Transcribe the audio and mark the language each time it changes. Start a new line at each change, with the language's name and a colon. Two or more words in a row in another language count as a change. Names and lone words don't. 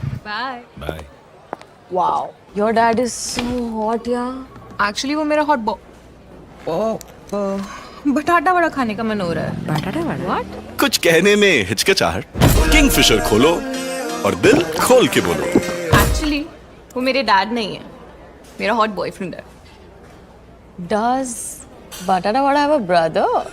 English: बाय बाय। Wow. Your dad is so hot, yeah.
Hindi: एक्चुअली वो मेरा हॉट बटाटा वड़ा खाने का मन हो रहा है।
English: बटाटा वड़ा? What?
Hindi: कुछ कहने में हिचकिचाहट, किंगफिशर खोलो और दिल खोल के बोलो। एक्चुअली वो मेरे डैड नहीं है, मेरा
English: hot boyfriend
Hindi: है।
English: Does Batata Vada have a brother?